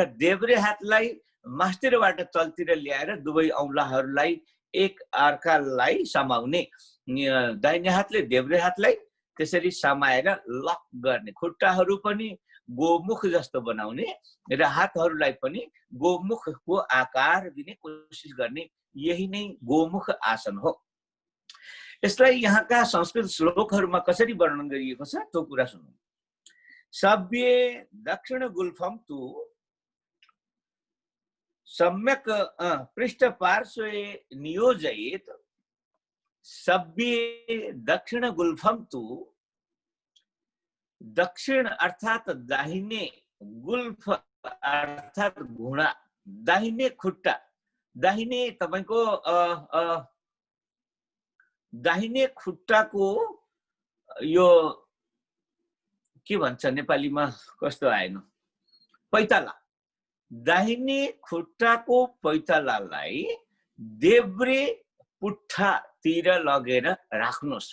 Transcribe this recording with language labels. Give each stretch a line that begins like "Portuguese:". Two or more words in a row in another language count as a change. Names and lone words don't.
Nepali: देब्रे हातलाई मास्तिरबाट तलतिर ल्याएर दुवै औंलाहरूलाई एक अर्कालाई समाउने, दाहिने हातले देब्रे हातलाई त्यसरी समाएर लक गर्ने, खुट्टाहरू पनि गोमुख जस्तो बनाउने र हातहरूलाई पनि गोमुखको आकार दिने कोसिस गर्ने, यही नै गोमुख आसन हो। यसलाई यहाँका संस्कृत श्लोकहरूमा कसरी वर्णन गरिएको छ त्यो कुरा सुनौं।
Sanskrit: सभ्ये दक्षिण गुल्फम तु सम्यक पृष्ठ पार्श्वे नियोजयेत। सभ्ये दक्षिण गुल्फम तु,
Nepali: दक्षिण अर्थात दाहिने, गुल्फ अर्थात घुँडा, दाहिने खुट्टा, दाहिने तपाईको दाहिने खुट्टाको यो के भन्छ नेपालीमा कस्तो आएन, पैताला, दाहिने खुट्टाको पैतालालाई देब्रे पुट्ठातिर लगेर राख्नुहोस्।